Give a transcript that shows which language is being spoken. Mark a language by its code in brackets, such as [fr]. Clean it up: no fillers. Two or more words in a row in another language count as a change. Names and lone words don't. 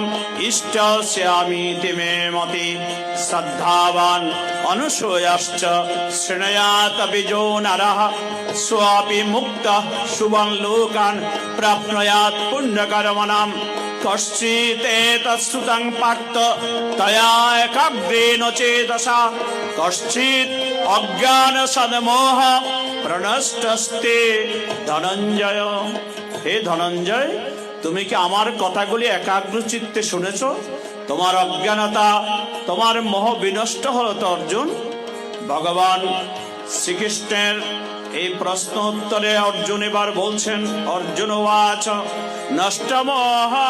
[sa] ইষ্টস্যামিতি মে মতি শ্রদ্ধাবান অনুসূয়শ্চ শৃণুয়াত বিজো নরঃ স্বাপি মুক্তঃ শুভং লোকান প্রাপ্নুয়াৎ পুণ্যকর্মণাম কশ্চিতেতশ্রুতং পার্থ তয়া একাগ্রেণ চেতসা কশ্চিৎ অজ্ঞান সদমোহ প্রনষ্টস্তে ধনঞ্জয়। [bn] হে ধনঞ্জয়, তুমি কি আমার কথাগুলি একাগ্র চিত্তে শুনেছ? তোমার অজ্ঞানতা, তোমার মোহ বিনষ্ট হলো তো অর্জুন? ভগবান শ্রীকৃষ্ণের এই প্রশ্ন উত্তরে অর্জুন এবার বলছেন, অর্জুন [sa] ওয়াচ নষ্টমোহ